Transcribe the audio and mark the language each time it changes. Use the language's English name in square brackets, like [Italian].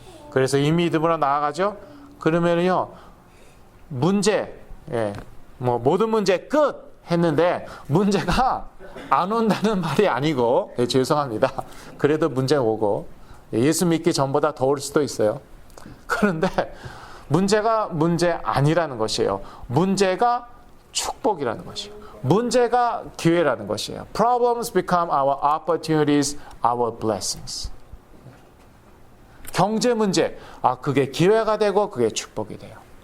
[Korean] 그래서 이 믿음으로 나아가죠. 그러면요, 문제, 모든 문제 끝 했는데 문제가 안 온다는 말이 아니고, 죄송합니다. 그래도 문제 오고 예수 믿기 전보다 더 올 수도 있어요. 그런데 문제가 문제 아니라는 것이에요. 문제가 축복이라는 것이에요. 문제가 기회라는 것이에요. [English] Problems become our opportunities, our blessings. [Korean] 경제 문제, 그게 기회가 되고 그게 축복이 돼요.